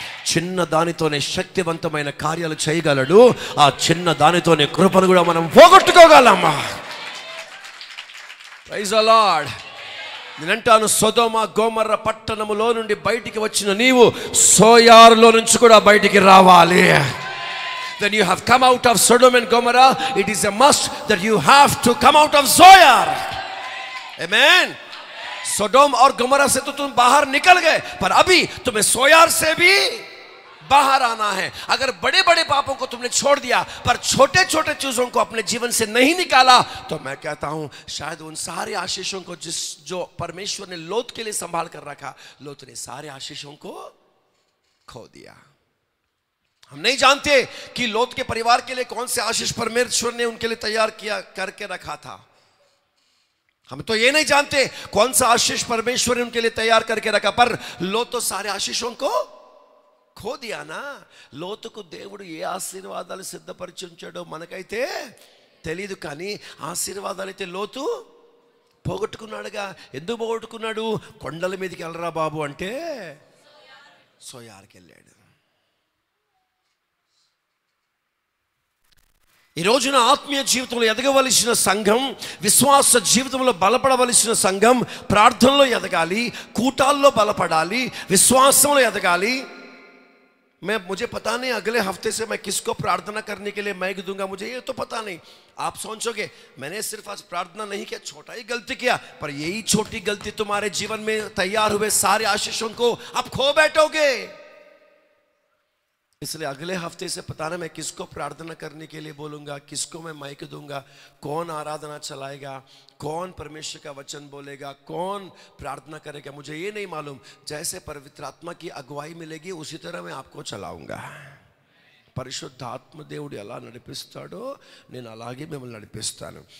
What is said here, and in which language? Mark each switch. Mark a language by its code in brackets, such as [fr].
[te] చిన్న దానితోనే శక్తివంతమైన కార్యాలు చేయగలడు. ఆ చిన్న దానితోనే కృపను కూడా మనం పోగొట్టుకోగలమా? [en] Praise the Lord. [te] నేనంటాను, సొదొమ గొమొర్రా పట్టణములో నుండి బయటికి వచ్చిన నీవు సోయారులో నుంచి కూడా బయటికి రావాలి. [en] When you have come out of Sodom and Gomorrah, it is a must that you have to come out of Zoyar. Amen. [hi] Sodom और Gomorrah से तो तुम बाहर निकल गए, पर अभी तुम्हें सोयार से भी बाहर आना है. अगर बड़े बड़े पापों को तुमने छोड़ दिया पर छोटे छोटे चीजों को अपने जीवन से नहीं निकाला, तो मैं कहता हूं शायद उन सारे आशीषों को जो परमेश्वर ने लोत के लिए संभाल कर रखा, लोत ने सारे आशीषों को खो दिया. हम नहीं जानते कि लोत के परिवार के लिए कौन से आशीष परमेश्वर ने उनके लिए तैयार किया करके रखा था. हम तो ये नहीं जानते कौन सा आशीष परमेश्वर ने उनके लिए तैयार करके रखा, पर लोत तो सारे आशीषों को खो दिया ना. [te] లోతుకు దేవుడు ఏ ఆశీర్వాదాలు సిద్ధపరిచి ఉంచాడో మనకైతే తెలియదు, కానీ ఆశీర్వాదాలు అయితే లోతు పోగొట్టుకున్నాడుగా. ఎందుకు పోగొట్టుకున్నాడు? కొండల మీదకి వెళ్ళరా బాబు అంటే సోయార్కి వెళ్ళాడు. ఈ రోజున ఆత్మీయ జీవితంలో ఎదగవలసిన సంఘం, విశ్వాస జీవితంలో బలపడవలసిన సంఘం ప్రార్థనలో ఎదగాలి, కూటాల్లో బలపడాలి, విశ్వాసంలో ఎదగాలి. [hi] मुझे पता नहीं अगले हफ्ते से मैं किसको प्रार्थना करने के लिए माइक दूंगा, मुझे ये तो पता नहीं. आप सोचोगे मैंने सिर्फ आज प्रार्थना नहीं किया, छोटा ही गलती किया, पर यही छोटी गलती तुम्हारे जीवन में तैयार हुए सारे आशीषों को आप खो बैठोगे. इसलिए अगले हफ्ते से पता नहीं मैं किसको प्रार्थना करने के लिए बोलूंगा, किसको मैं माइक दूंगा, कौन आराधना चलाएगा, कौन परमेश्वर का वचन बोलेगा, कौन प्रार्थना करेगा, मुझे ये नहीं मालूम. जैसे पवित्र आत्मा की अगुवाई मिलेगी उसी तरह मैं आपको चलाऊंगा. [te] పరిశుద్ధాత్మ దేవుడు ఎలా నడిపిస్తాడో నేను అలాగే మిమ్మల్ని నడిపిస్తాను.